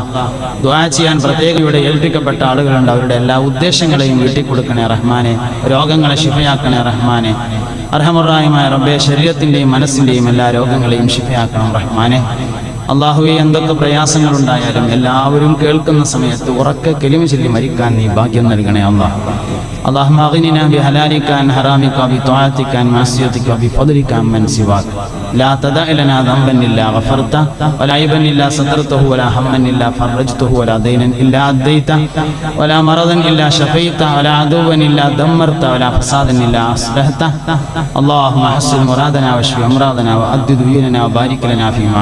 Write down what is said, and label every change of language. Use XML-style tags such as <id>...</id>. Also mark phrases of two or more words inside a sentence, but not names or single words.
<ml>ദുആ ചെയ്യാൻ പ്രത്യേകം ഇവിടെ ഏൽപ്പിക്കപ്പെട്ട ആളുകളുണ്ട്. അവരുടെ എല്ലാ ഉദ്ദേശങ്ങളെയും വീട്ടിക്കൊടുക്കണേ റഹ്മാനെ. രോഗങ്ങളെ ശിഫയാക്കണേ റഹ്മാനെ. അർഹമർറാഹിമായ റബ്ബേ, ശരീരത്തിന്റെയും മനസ്സിന്റെയും എല്ലാ രോഗങ്ങളെയും ശിഫയാക്കണം റഹ്മാനെ. അള്ളാഹുവെ എന്തൊക്കെ പ്രയാസങ്ങളുണ്ടായാലും എല്ലാവരും കേൾക്കുന്ന സമയത്ത് ഉറക്കെ കലിമ ചൊല്ലി മരിക്കാൻ നീ ഭാഗ്യം നൽകണേ അല്ലാഹ്.</ml> <ar>اللهم اغننا بحلالك عن حرامك وبطاعتك عن معصيتك وبفضلك عمن سواك لا تدع لنا ذنبا الا غفرته ولا عيبا الا سترته ولا هما الا فرجته ولا دينا الا اديته ولا مرضا الا شفيته ولا عدوا الا دمرته ولا فسادا الا اصلحته اللهم حسن مرادنا واشف امراضنا وعد ديوننا وبارك لنا فيما</ar>